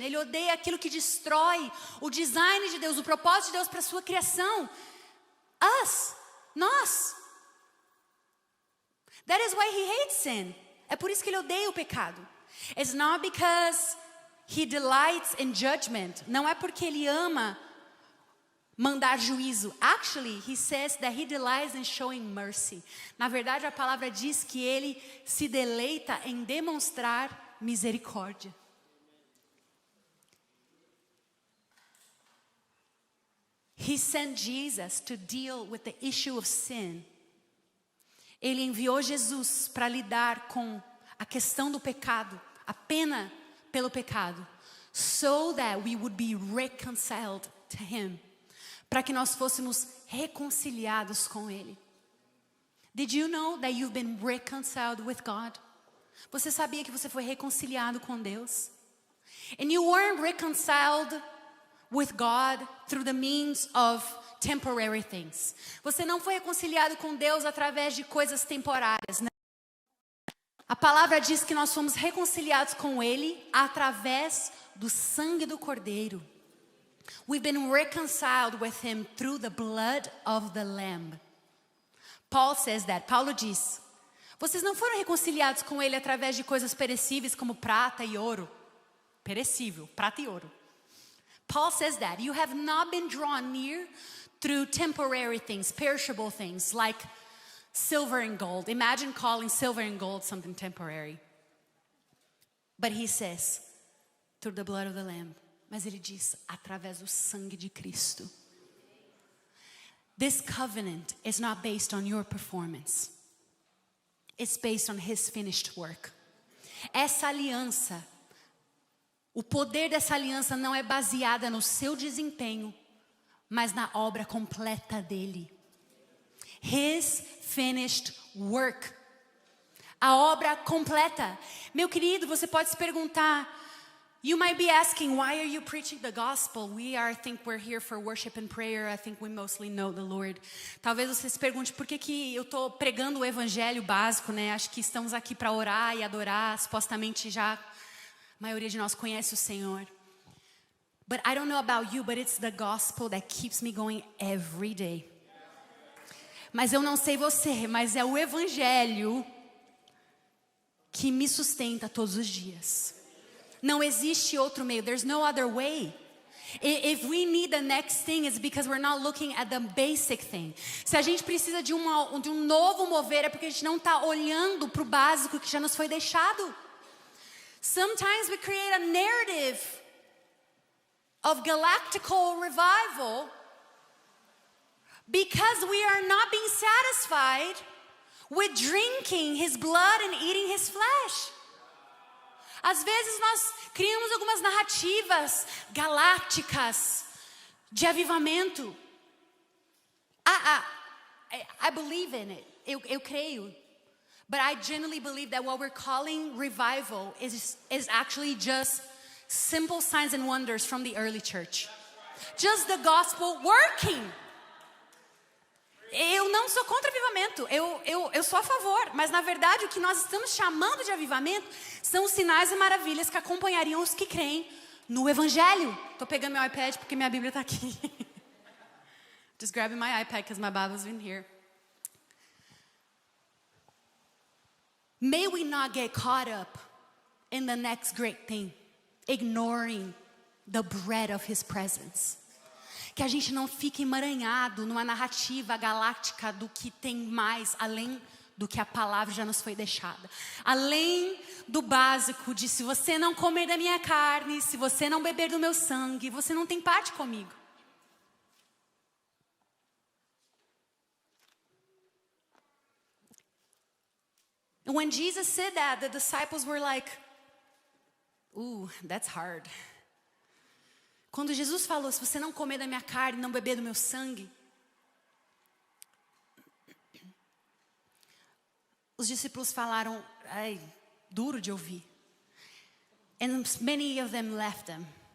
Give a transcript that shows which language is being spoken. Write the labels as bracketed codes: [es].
[pt] Ele odeia aquilo que destrói o design de Deus, o propósito de Deus para a sua criação. Us, nós. [en] That is why He hates sin. [pt] É por isso que Ele odeia o pecado. [en] It's not because He delights in judgment. [pt] Não é porque Ele ama mandar juízo. [en] Actually, He says that He delights in showing mercy. [pt] Na verdade, a palavra diz que Ele se deleita em demonstrar misericórdia. [en] He sent Jesus to deal with the issue of sin. [pt] Ele enviou Jesus para lidar com a questão do pecado, a pena pelo pecado, [en] so that we would be reconciled to Him. [pt] Para que nós fôssemos reconciliados com Ele. [en] Did you know that you've been reconciled with God? [pt] Você sabia que você foi reconciliado com Deus? [en] And you weren't reconciled with God through the means of temporary things. [pt] Você não foi reconciliado com Deus através de coisas temporárias. Não. A palavra diz que nós fomos reconciliados com Ele através do sangue do Cordeiro. [en] We've been reconciled with Him through the blood of the Lamb. Paul says that. [pt] Paulo diz: vocês não foram reconciliados com Ele através de coisas perecíveis como prata e ouro. Perecível, prata e ouro. [en] Paul says that. You have not been drawn near through temporary things, perishable things like silver and gold. Imagine calling silver and gold something temporary. But he says, through the blood of the Lamb. [pt] Mas ele diz, através do sangue de Cristo. [en] This covenant is not based on your performance. It's based on His finished work. [pt] Essa aliança, o poder dessa aliança não é baseada no seu desempenho, mas na obra completa dele. [en] His finished work. [pt] A obra completa. Meu querido, você pode se perguntar, [en] you might be asking, why are you preaching the gospel? I think we're here for worship and prayer. I think we mostly know the Lord. [pt] Talvez você se pergunte, por que eu estou pregando o evangelho básico, né? Acho que estamos aqui para orar e adorar. Supostamente já a maioria de nós conhece o Senhor. [en] But I don't know about you, but it's the gospel that keeps me going every day. [pt] Mas eu não sei você, mas é o evangelho que me sustenta todos os dias. Não existe outro meio. [en] There's no other way. If we need the next thing, it's because we're not looking at the basic thing. [pt] Se a gente precisa de um novo mover, é porque a gente não está olhando para o básico que já nos foi deixado. [en] Sometimes we create a narrative of galactical revival because we are not being satisfied with drinking His blood and eating His flesh. [pt] Às vezes nós criamos algumas narrativas galácticas de avivamento. [en] I believe in it. [pt] Eu creio. [en] But I genuinely believe that what we're calling revival is actually just simple signs and wonders from the early church. Just the gospel working. [pt] Eu não sou contra avivamento, eu sou a favor. Mas na verdade o que nós estamos chamando de avivamento são os sinais e maravilhas que acompanhariam os que creem no Evangelho. Estou pegando meu iPad porque minha Bíblia está aqui. [en] Just grabbing my iPad because my Bible's in here. May we not get caught up in the next great thing, ignoring the bread of His presence. [pt] Que a gente não fique emaranhado numa narrativa galáctica do que tem mais, além do que a palavra já nos foi deixada. Além do básico de se você não comer da minha carne, se você não beber do meu sangue, você não tem parte comigo. [en] When Jesus said that, the disciples were like, ooh, that's hard. [pt] Quando Jesus falou, se você não comer da minha carne, não beber do meu sangue, os discípulos falaram, ai, duro de ouvir. [en] And many of them left him.